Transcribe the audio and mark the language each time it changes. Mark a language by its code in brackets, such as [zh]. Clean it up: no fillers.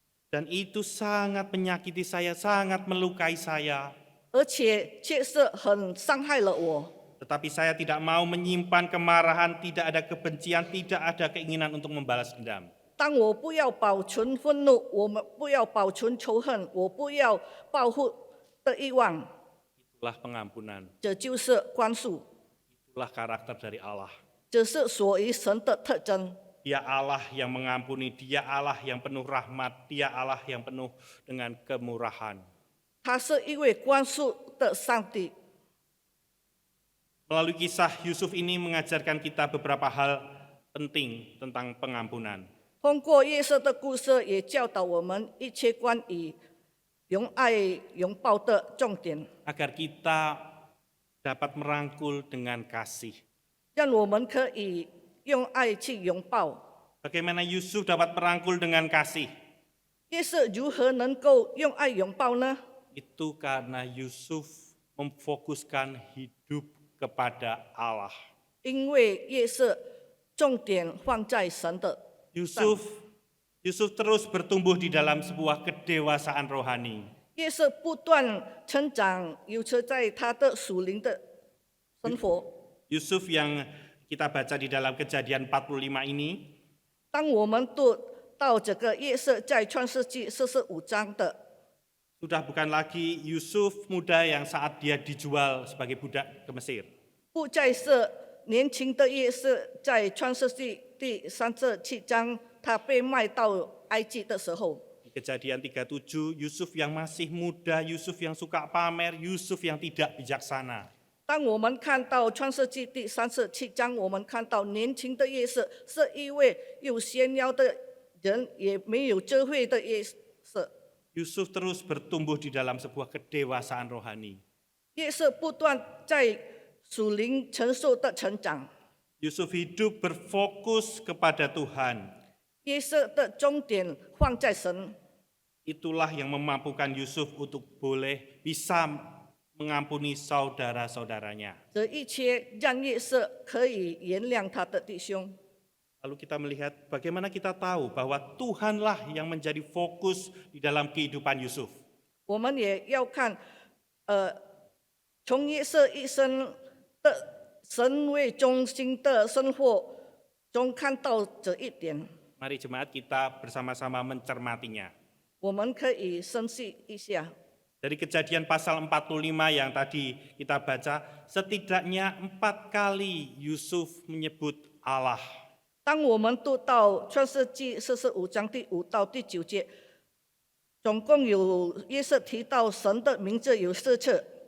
[id] dan itu sangat menyakiti saya, sangat melukai saya. [zh] 而且确实很伤害了我。 [id] Tetapi saya tidak mau menyimpan kemarahan, tidak ada kebencian, tidak ada keinginan untuk membalas dendam. [zh] 当我不要保存愤怒，我们不要保存仇恨，我不要报复的欲望， [id] Itulah pengampunan, [zh] 这就是宽恕， [id] itulah karakter dari Allah. [zh] 这是属于神的特征。 [id] Dia Allah yang mengampuni, dia Allah yang penuh rahmat, dia Allah yang penuh dengan kemurahan. [zh] 他是一位宽恕的上帝。 [id] Melalui kisah Yusuf ini mengajarkan kita beberapa hal penting tentang pengampunan. [zh] 通过约瑟的故事，也教导我们一切关于用爱拥抱的重点， [id] Agar kita dapat merangkul dengan kasih. [zh] 让我们可以用爱去拥抱， [id] Bagaimana Yusuf dapat merangkul dengan kasih? [zh] 约瑟如何能够用爱拥抱呢？ [id] Itu karena Yusuf memfokuskan hidup kepada Allah. [zh] 因为约瑟重点放在神的上。 [id] Yusuf terus bertumbuh di dalam sebuah kedewasaan rohani. [zh] 约瑟不断成长，有着在他的属灵的生活。 [id] Yusuf yang kita baca di dalam Kejadian 45 ini [zh] 当我们读到这个约瑟在创世纪45章的， [id] sudah bukan lagi Yusuf muda yang saat dia dijual sebagai budak ke Mesir. [zh] 不再是年轻的约瑟在创世纪第37章他被卖到埃及的时候。 [id] Di Kejadian 37, Yusuf yang masih muda, Yusuf yang suka pamer, Yusuf yang tidak bijaksana. [zh] 当我们看到创世纪第37章，我们看到年轻的约瑟是一位有炫耀的人，也没有智慧的约瑟。 [id] Yusuf terus bertumbuh di dalam sebuah kedewasaan rohani. [zh] 约瑟不断在属灵承受的成长。 [id] Yusuf hidup berfokus kepada Tuhan. [zh] 约瑟的重点放在神， [id] Itulah yang memampukan Yusuf untuk boleh bisa mengampuni saudara-saudaranya. [zh] 这一切让约瑟可以原谅他的弟兄。 [id] Lalu kita melihat bagaimana kita tahu bahwa Tuhanlah yang menjadi fokus di dalam kehidupan Yusuf. [zh] 我们也要看，从约瑟一生的神为中心的生活中看到这一点， [id] Mari jemaat kita bersama-sama mencermatinya. [zh] 我们可以深细一下。 [id] Dari Kejadian pasal 45 yang tadi kita baca, setidaknya 4 kali Yusuf menyebut Allah. [zh] 当我们读到创世纪45章第5到第9节，总共有约瑟提到神的名字有4次，